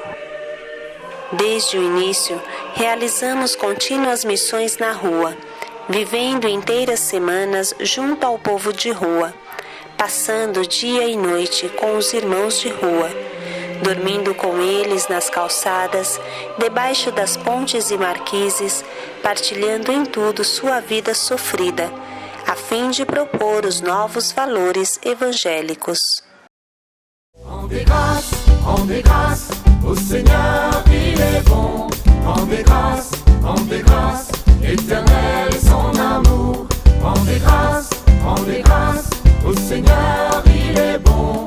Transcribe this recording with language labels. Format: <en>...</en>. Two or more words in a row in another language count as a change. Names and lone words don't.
<pt>Desde o início, realizamos contínuas missões na rua, vivendo inteiras semanas junto ao povo de rua, passando dia e noite com os irmãos de rua, dormindo com eles nas calçadas, debaixo das pontes e marquises, partilhando em tudo sua vida sofrida, a fim de propor os novos valores evangélicos.</pt> <fr>Rendez grâce, au Seigneur, il est bon. Rendez grâce, éternel est son amour. Rendez grâce, au Seigneur, il est bon.</fr>